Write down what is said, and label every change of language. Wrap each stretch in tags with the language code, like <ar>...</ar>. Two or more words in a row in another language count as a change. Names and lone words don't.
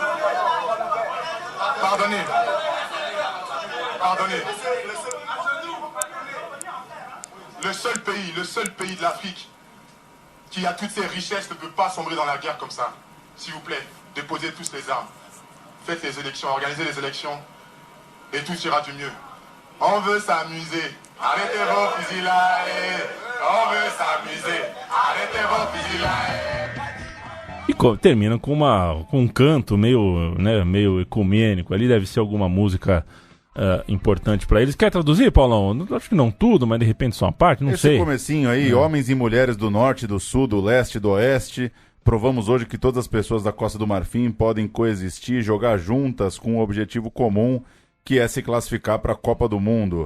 <fr>Le seul pays de l'Afrique qui a toutes ces richesses ne peut pas sombrer dans la guerre comme ça. S'il vous plaît, déposez tous les armes. Faites les élections, organisez les élections et tout ira du mieux. On veut s'amuser. Arrêtez vos fusils là. On veut s'amuser. Arrêtez vos fusils là.</fr> <pt>E termina com um canto meio ecumênico. Ali deve ser alguma música importante para eles. Quer traduzir, Paulão? Acho que não tudo, mas de repente só uma parte, não sei. Esse comecinho aí, homens e mulheres do norte, do sul, do leste, do oeste, provamos hoje que todas as pessoas da Costa do Marfim podem coexistir, jogar juntas com um objetivo comum, que é se classificar para a Copa do Mundo.</pt>